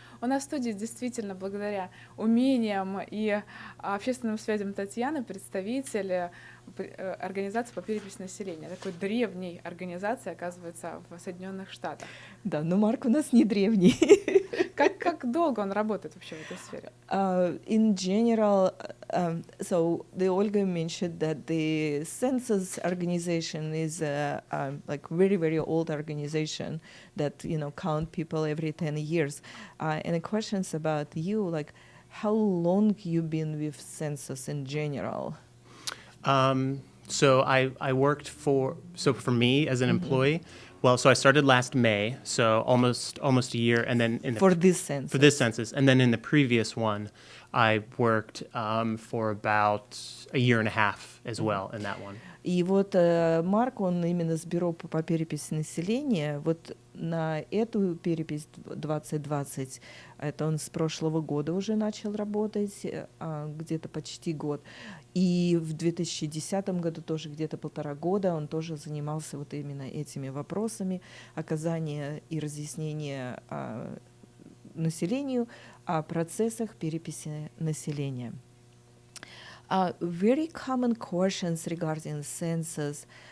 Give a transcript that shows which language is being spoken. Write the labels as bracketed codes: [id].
[ru] У нас в студии действительно, благодаря умениям и общественным связям Татьяны, представитель организации по переписи населения, такой древней организации, оказывается, в Соединенных Штатах. Да, но Марк у нас не древний. Как долго он работает вообще в этой сфере? [en] In general, so the Olga mentioned that the census organization is like very old organization that count people every 10 years. And the questions about you, like how long you've been with census in general? So I worked for me as an employee. Well, so I started last May, so almost a year, and then for this census, and then in the previous one, I worked for about a year and a half as well in that one. [ru] И вот Марк, он именно с бюро по переписи населения, вот на эту перепись 2020, это он с прошлого года уже начал работать, где-то почти год. И в 2010 году тоже где-то 1,5 года он тоже занимался вот именно этими вопросами оказания и разъяснения населению о процессах переписи населения. [en] Very common questions regarding census.